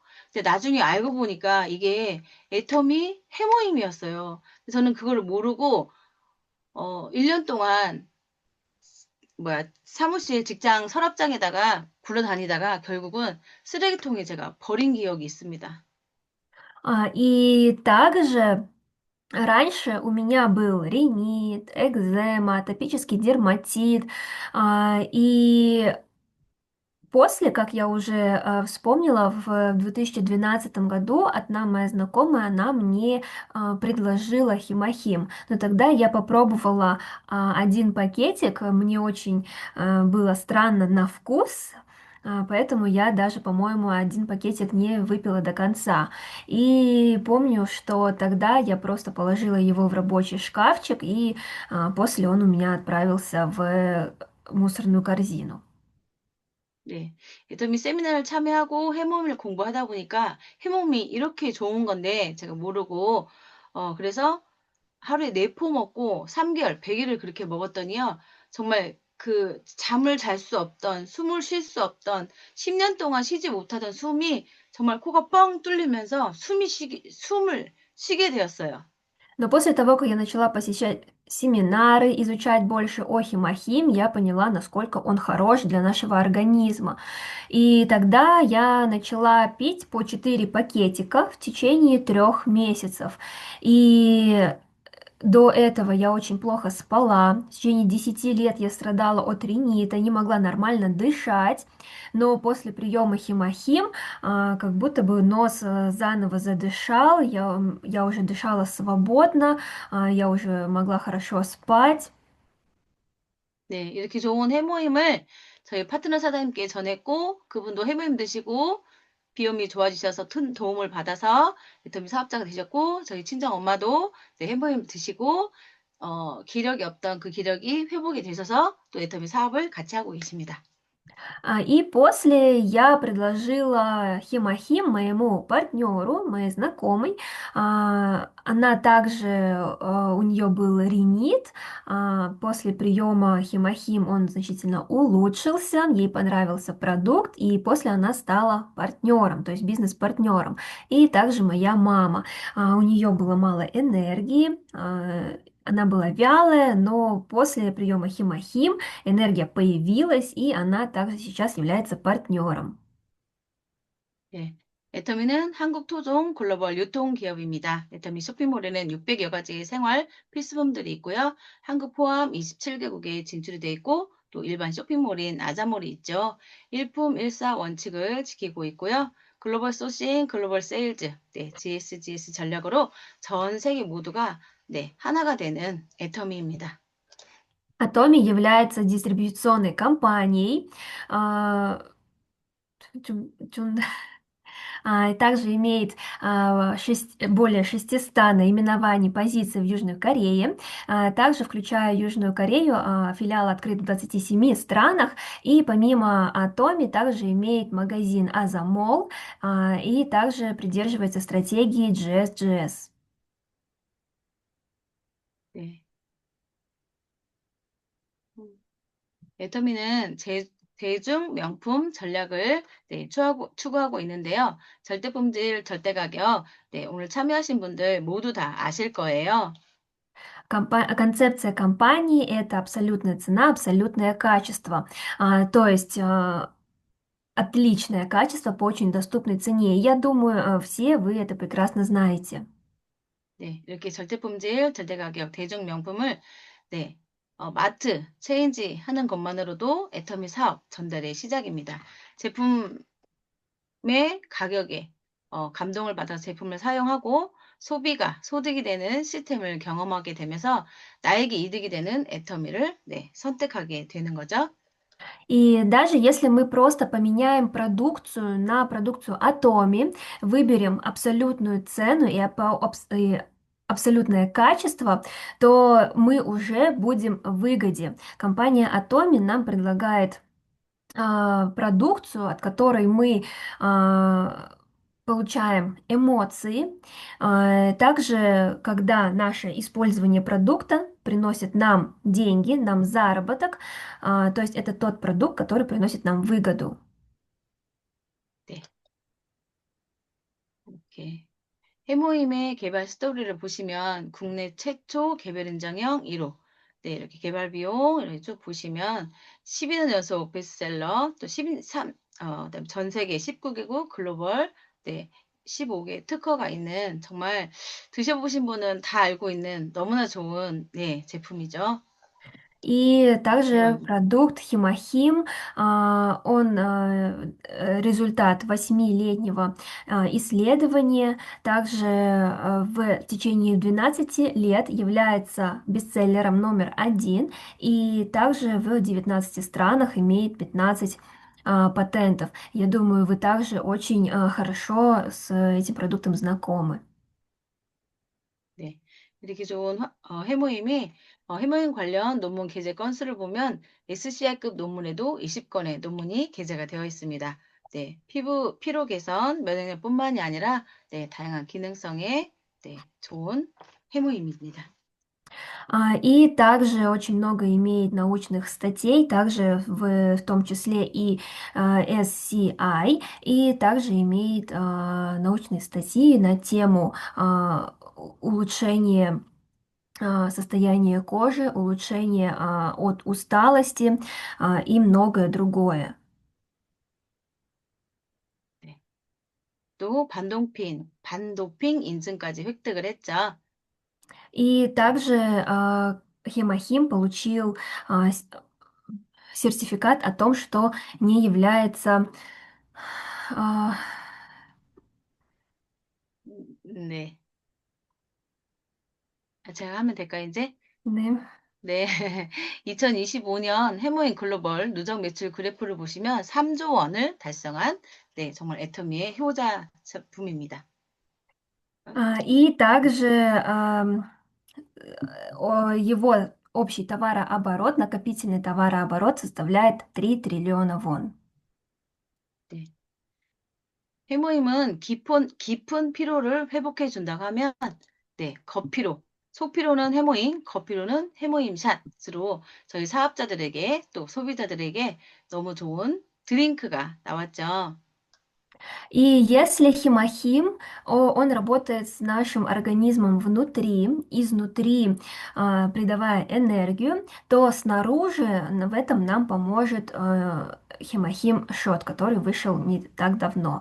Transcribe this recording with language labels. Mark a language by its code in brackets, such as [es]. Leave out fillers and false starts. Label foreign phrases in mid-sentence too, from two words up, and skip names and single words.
[ko] 근데 나중에 알고 보니까 이게 애터미 해모임이었어요. 저는 그거를 모르고 1년 동안 사무실 직장 서랍장에다가 굴러다니다가 결국은 쓰레기통에 제가 버린 기억이 있습니다. [ru] И также раньше у меня был ринит, экзема, атопический дерматит, и после, как я уже вспомнила, в 2012 году одна моя знакомая, она мне предложила химохим. Но тогда я попробовала один пакетик, мне очень было странно на вкус, поэтому я даже, по-моему, один пакетик не выпила до конца. И помню, что тогда я просто положила его в рабочий шкафчик, и после он у меня отправился в мусорную корзину. [ko] 네. 애터미 세미나를 참여하고 해몸을 공부하다 보니까 해몸이 이렇게 좋은 건데 제가 모르고 그래서 하루에 4포 먹고 3개월, 100일을 그렇게 먹었더니요. 정말 그 잠을 잘 수 없던, 숨을 쉴 수 없던, 10년 동안 쉬지 못하던 숨이 정말 코가 뻥 뚫리면서 숨을 쉬게 되었어요. [ru] Но после того, как я начала посещать семинары, изучать больше о химохим, я поняла, насколько он хорош для нашего организма. И тогда я начала пить по 4 пакетика в течение 3 месяцев. И до этого я очень плохо спала. В течение 10 лет я страдала от ринита, не могла нормально дышать. Но после приема химохим, как будто бы нос заново задышал, я уже дышала свободно, я уже могла хорошо спать. [ko] 네, 이렇게 좋은 해모임을 저희 파트너 사장님께 전했고, 그분도 해모임 드시고, 비염이 좋아지셔서 큰 도움을 받아서 애터미 사업자가 되셨고, 저희 친정 엄마도 이제 해모임 드시고, 기력이 없던 그 기력이 회복이 되셔서 또 애터미 사업을 같이 하고 계십니다. [ru] И после я предложила Химахим моему партнеру, моей знакомой. Она также, у нее был ринит. После приема Химахим он значительно улучшился, ей понравился продукт, и после она стала партнером, то есть бизнес-партнером. И также моя мама. У нее было мало энергии, она была вялая, но после приема Химахим энергия появилась, и она также сейчас является партнером. [ko] 네. 애터미는 한국 토종 글로벌 유통기업입니다. 애터미 쇼핑몰에는 600여 가지의 생활 필수품들이 있고요. 한국 포함 27개국에 진출이 되어 있고 또 일반 쇼핑몰인 아자몰이 있죠. 일품 일사 원칙을 지키고 있고요. 글로벌 소싱, 글로벌 세일즈, 네, GSGS 전략으로 전 세계 모두가 네, 하나가 되는 애터미입니다. [ru] Atomi является дистрибьюционной компанией, а, также имеет более 600 наименований позиций в Южной Корее. Также, включая Южную Корею, филиал открыт в 27 странах. И помимо Atomi также имеет магазин Азамол и также придерживается стратегии GSGS. [ko] 네. 애터미는 대중 명품 전략을 네, 추구하고 있는데요. 절대품질, 절대가격, 네, 오늘 참여하신 분들 모두 다 아실 거예요. [ru] Концепция компании — это абсолютная цена, абсолютное качество. То есть отличное качество по очень доступной цене. Я думаю, все вы это прекрасно знаете. [ko] 네, 이렇게 절대품질, 절대가격, 대중 명품을 네, 마트, 체인지 하는 것만으로도 애터미 사업 전달의 시작입니다. 제품의 가격에 감동을 받아 제품을 사용하고 소비가 소득이 되는 시스템을 경험하게 되면서 나에게 이득이 되는 애터미를 네, 선택하게 되는 거죠. [ru] И даже если мы просто поменяем продукцию на продукцию Atomi, выберем абсолютную цену и абсолютное качество, то мы уже будем в выгоде. Компания Atomi нам предлагает продукцию, от которой мы получаем эмоции. Также, когда наше использование продукта приносит нам деньги, нам заработок, то есть это тот продукт, который приносит нам выгоду. [ko] 네, 이렇게 해모임의 개발 스토리를 보시면 국내 최초 개별 인정형 1호. 네, 이렇게 개발 비용 이렇게 쭉 보시면 12년 연속 베스트셀러, 또 13, 그다음에 전 세계 19개국 글로벌, 네, 15개 특허가 있는 정말 드셔보신 분은 다 알고 있는 너무나 좋은 네, 제품이죠. [ru] И также [ko] 이건 [ru] продукт Химахим, он результат 8-летнего исследования, также в течение 12 лет является бестселлером номер один, и также в 19 странах имеет 15 патентов. Я думаю, вы также очень хорошо с этим продуктом знакомы. [ko] 네. 이렇게 좋은 해모임이 해모임 관련 논문 게재 건수를 보면 SCI급 논문에도 20건의 논문이 게재가 되어 있습니다. 네. 피로 개선, 면역력뿐만이 아니라 네, 다양한 기능성의 네, 좋은 해모임입니다. [ru] И также очень много имеет научных статей, также в том числе и SCI, и также имеет научные статьи на тему улучшения состояния кожи, улучшения от усталости и многое другое. [ko] 네. 또 반도핑 인증까지 획득을 했죠. [ru] И также Хемахим получил сертификат о том, что не является а, [ko] 네. 제가 하면 될까요, 이제? 네. 네. 2025년 해모인 글로벌 누적 매출 그래프를 보시면 3조 원을 달성한 네, 정말 애터미의 효자 제품입니다. [ru] И также Его общий товарооборот, накопительный товарооборот составляет 3 триллиона вон. [ko] 네. 해모임은 깊은 피로를 회복해 준다고 하면, 네, 거피로. 속피로는 해모임, 거피로는 해모임 샷으로 저희 사업자들에게 또 소비자들에게 너무 좋은 드링크가 나왔죠. [ru] И если химохим, он работает с нашим организмом внутри, изнутри, придавая энергию, то снаружи в этом нам поможет химохим шот, который вышел не так давно.